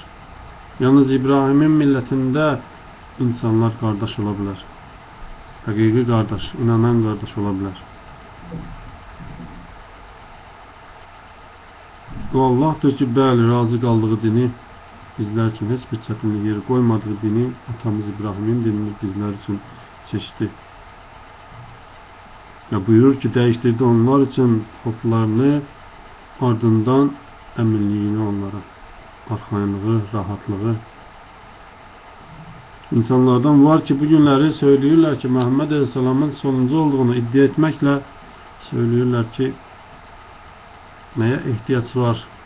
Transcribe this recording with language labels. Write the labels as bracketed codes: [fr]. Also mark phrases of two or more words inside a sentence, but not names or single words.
[az] Yalnız İbrahimin millətində insanlar qardaş ola bilər. Həqiqi qardaş, inanan qardaş ola bilər. O Allah'tır ki, bəli, razı qaldığı dini [tr] bizler için [az] heç bir çətinlik yeri qoymadığı dini, atamız İbrahimin dinini [tr] bizler için seçti. [az] Ya buyurur ki, dəyişdirdi onlar için xoflarını, ardından əminliyini onlara, arxayınlığı, rahatlığı. [tr] İnsanlardan var ki, bugünləri söylüyorlar ki, Muhammed Aleyhisselam'ın sonuncu olduğunu iddia etmekle söylüyorlar ki, neye ihtiyaç var?